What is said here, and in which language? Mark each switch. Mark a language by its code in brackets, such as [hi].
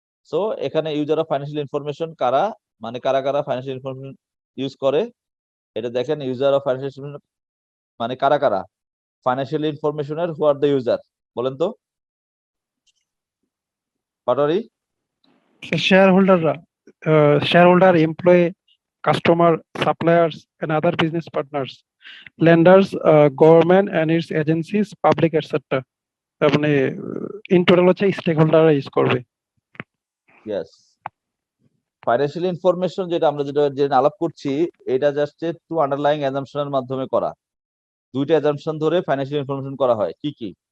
[bn] So এখানে [en] user of financial information [bn] কারা, মানে কারা কারা ফাইন্যান্সিয়াল ইনফরমেশন ইউজ করে, এটা দেখেন। ইউজার অফ ফাইন্যান্সিয়াল মানে কারা কারা financial ইনফরমেশনের, [en] who are the user, [bn] বলেন তো Patwari? [en] Shareholder, shareholder, employee, customer, suppliers, and other business partners, lenders, government and its agencies, public, etc. [bn] তার মানে ইন টোটাল হচ্ছে স্টেক হোল্ডাররা ইউজ করবে। ইয়েস, ফাইন্যান্সিয়াল ইনফরমেশন যেটা আমরা যেটা আলাপ করছি, এটা [en] just two underlying অ্যাজাম্পশনের [bn] মাধ্যমে করা। দুইটা অ্যাজাম্পশন ধরে ফাইন্যান্সিয়াল ইনফরমেশন করা হয়, কি কি?